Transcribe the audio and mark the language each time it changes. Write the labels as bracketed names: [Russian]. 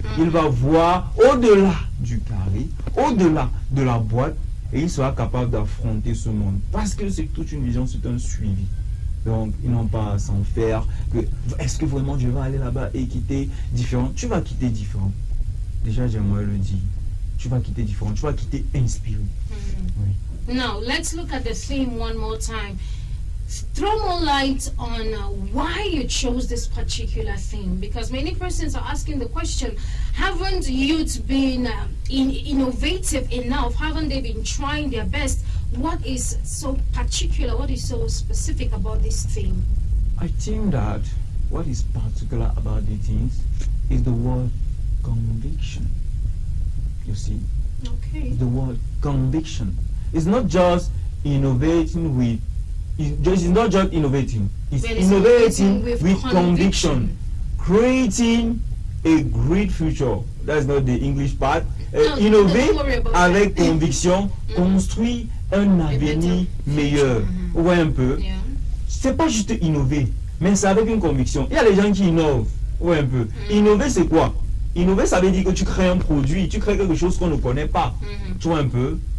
[French] Il va voir au-delà du carré, au-delà de la boîte, et il sera capable d'affronter ce monde. Parce que c'est toute une vision, c'est un suivi. Donc, ils n'ont pas à s'en faire. Est-ce que vraiment je vais aller là-bas et quitter différent? Tu vas quitter différent. Déjà, j'aimerais le dire. Tu vas quitter différent. Tu vas quitter inspiré. [English] Oui. Now, let's look at the theme one more time. throw more light on why you chose this particular theme, because many persons are asking the question, haven't youth been innovative enough? Haven't they been trying their best? What is so particular, what is so specific about this theme? I think that what is particular about the things is the word conviction. You see, Okay. the word conviction. It's not just innovating with, it's not just innovating, it's But it's innovating with with conviction. conviction, creating a great future. That's not the English part. No, [French] Innover [English] don't worry about [French] avec [English] that. [French] conviction, construit un avenir meilleur. Ouais, un peu. [English] Yeah. [French] C'est pas juste innover, mais c'est avec une conviction. Il y a les gens qui innovent. Ouais, un peu. Innover, c'est quoi? Innover, ça veut dire que tu crées un produit, tu crées quelque chose qu'on ne connaît pas. Tu vois un peu?